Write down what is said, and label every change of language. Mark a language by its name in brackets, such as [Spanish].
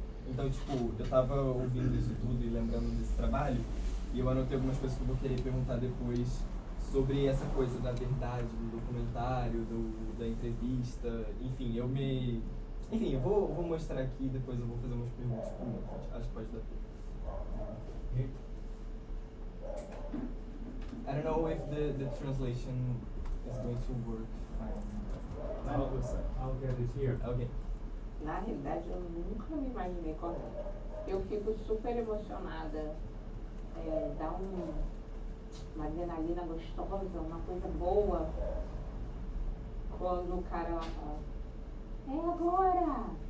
[Portuguese] Então, tipo, eu tava ouvindo isso tudo e lembrando desse trabalho, e eu anotei algumas coisas que eu vou querer perguntar depois sobre essa coisa da verdade, do documentário, da entrevista, enfim, eu vou mostrar aqui e depois eu vou fazer umas perguntas pro Manfred, acho que pode dar tempo. [English] I don't know if the translation is going to work fine. I'll get it here. [Portuguese] Na realidade, eu nunca me imaginei contando. eu fico super emocionada. Dá uma adrenalina gostosa, uma coisa boa. Quando o cara lá fala, é agora!